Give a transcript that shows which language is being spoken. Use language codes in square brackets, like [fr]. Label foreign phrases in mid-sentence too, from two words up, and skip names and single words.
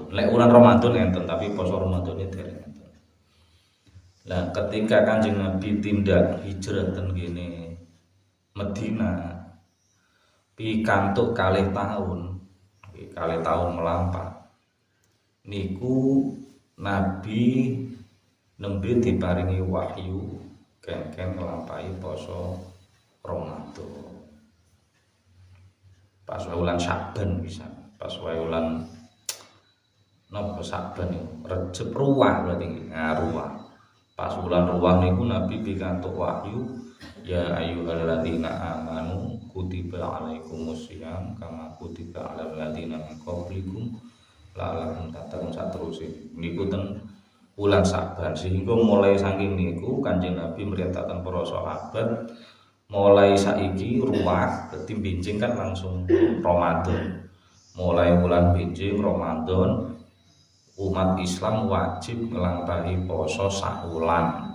[jv] Lek ulan Ramadan enten, tapi poso Ramadan dereng enten. Lah ketika Kanjeng Nabi tindak hijrah ten kene Madinah pikantuk kalih tahun melampah niku Nabi nembe diparingi wahyu kengken nglampahi poso Ramadan. Pas wulan Syaban bisa, pas wulan napa Syaban niku Rejeb Ruwah berarti Ruwah. Pas wulan Ruwah niku Nabi pikantuk wahyu [ar] يا أيها الذين آمنوا كتب عليكم الصيام كما كتب على الذين من قبلكم لعلكم تتقون saterusé. [jv] Niku ten wulan Saban, sehingga mulai saking niku Kanjeng Nabi merintahkan para sahabat mulai saiki Ruwah dadi benjing kan langsung Ramadan. Mulai bulan benjing Ramadan umat Islam wajib nglampahi poso sak wulan.